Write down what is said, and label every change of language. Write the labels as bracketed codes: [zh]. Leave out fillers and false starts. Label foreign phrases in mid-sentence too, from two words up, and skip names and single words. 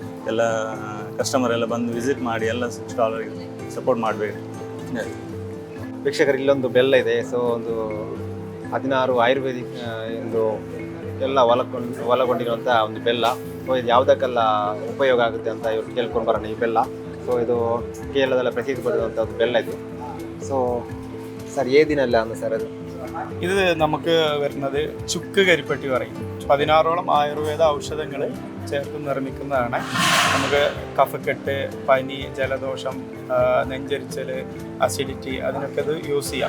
[kn] ಎಲ್ಲ ಕಸ್ಟಮರ್ ಎಲ್ಲ ಬಂದು ವಿಸಿಟ್ ಮಾಡಿ ಎಲ್ಲ ಸ್ಟಾಲರ್ಗೆ ಸಪೋರ್ಟ್ ಮಾಡಬೇಕು. ವೀಕ್ಷಕರು ಇಲ್ಲೊಂದು ಬೆಲ್ಲ ಇದೆ. ಸೊ ಒಂದು 16 ಆಯುರ್ವೇದಿಕ್ ಒಂದು ಎಲ್ಲ ಒಳಗೊಂಡಿರುವಂಥ ಒಂದು ಬೆಲ್ಲ. ಸೊ ಇದು ಯಾವುದಕ್ಕೆಲ್ಲ ಉಪಯೋಗ ಆಗುತ್ತೆ ಅಂತ ಇವ್ರು ಕೇಳ್ಕೊಂಡು ಬರೋಣ ಈ ಬೆಲ್ಲ. ಸೊ ಇದು ಕೇರಳದಲ್ಲ ಪ್ರಸಿದ್ಧಿ ಪಡೆದಂಥ ಒಂದು ಬೆಲ್ಲ ഇത്. [en] so sir [ml] ഏതിനല്ല സാർ അത്? ഇത് നമുക്ക് വരുന്നത് ചുക്ക് കരിപ്പട്ടി പറയും. 16ഓളം ആയുർവേദ ഔഷധങ്ങൾ ചേർത്ത് നിർമ്മിക്കുന്നതാണ്. നമുക്ക് കഫക്കെട്ട്, പനി, ജലദോഷം, നെഞ്ചരിച്ചൽ, അസിഡിറ്റി അതിനൊക്കെ ഇത് യൂസ് ചെയ്യാം.